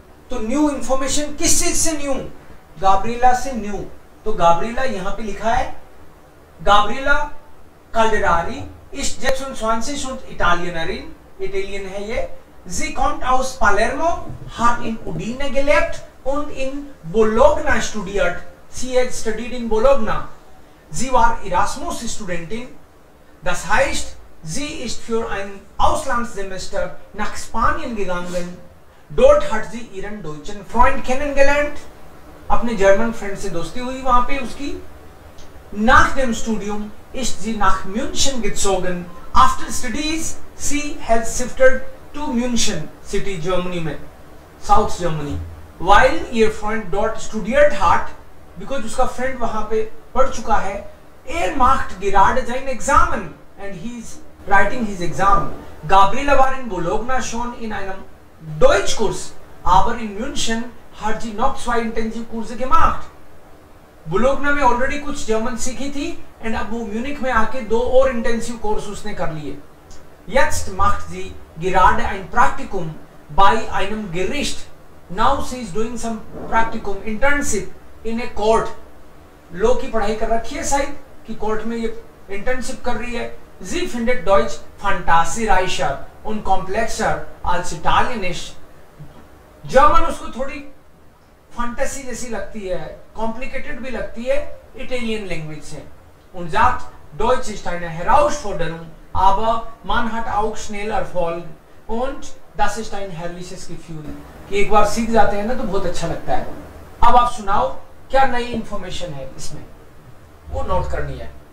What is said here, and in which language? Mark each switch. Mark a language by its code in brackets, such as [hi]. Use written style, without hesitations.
[hi] तो new information किस चीज से न्यू? गाब्रिएला से न्यू। तो गाब्रिएला यहां पे लिखा है, Gabriella काल्डेरारी [de] ist jetzt und 20 und Italienerin, [hi] Italian है ये। [de] Sie kommt aus Palermo, hat in Udine gelebt und in Bologna studiert. Sie hat studied in Bologna. Sie war Erasmus-Studentin. Das heißt, sie ist für ein Auslandssemester nach Spanien gegangen. Dort hat sie ihren deutschen Freund kennengelernt. [hi] अपने German friend से दोस्ती हुई वहां पे उसकी। [de] Nach dem Studium ist sie nach München gezogen. [en] After studies, sie has shifted to München city, Germany में, South Germany. [de] While ihr Freund dort studiert hat, because [hi] उसका friend वहां पे पढ़ चुका है, [de] macht gerade sein Examen [en] and he is writing his exam. [de] Gabriela war in Bologna schon in einem Deutschkurs, aber in München hat sie noch 2 Intensivkurse gemacht. [hi] बुलोगना में already कुछ German सीखी थी एंड अब वो म्यूनिक में आके 2 और इंटेंसिव कोर्स उसने कर लिए। [de] Jetzt macht sie gerade ein Praktikum bei einem Gericht. [en] Now she is doing some practicum, internship in a court. [hi] Law की पढ़ाई कर रखी है शायद कि कोर्ट में ये इंटर्नशिप कर रही है। [de] Sie findet Deutsch fantasiereicher und komplexer als Italienisch. [hi] German उसको थोड़ी फैंटेसी जैसी लगती है, कॉम्प्लिकेटेड भी लगती है इटालियन लैंग्वेज से। [de] Und sagt, Deutsch ist eine Herausforderung, aber man hat auch schnell Erfolg und das ist ein herrliches Gefühl। [hi] कि एक बार सीख जाते हैं ना तो बहुत अच्छा लगता है। अब आप सुनाओ क्या नई इंफॉर्मेशन है इसमें, वो नोट करनी है।